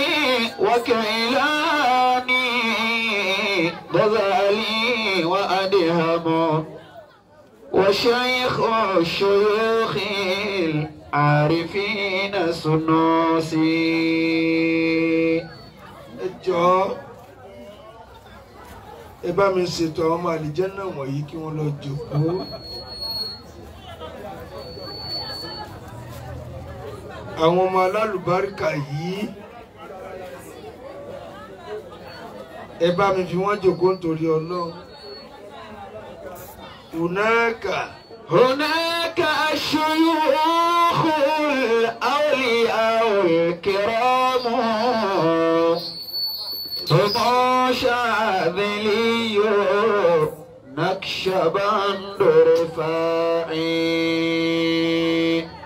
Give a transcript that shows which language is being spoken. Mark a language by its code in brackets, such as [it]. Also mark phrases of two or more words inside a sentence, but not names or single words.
[ar] وكيلاني غزالي وأدهم وشيخ الشيوخ العارفين السنوسي. [yo] ẹjọ́ ẹ bá mi ṣètò àwọn ọmọ àlìjẹ́nnà wọ̀nyí kí wọ́n lọ jókòó. àwọn ọmọ alálùbáríkà yìí ẹ bá mi fi wọ́n jókòó nítorí Ọlọ́run. [ar] هناك الشيوخ الأولياء الكرام هم شاذلي نقشبند رفاعي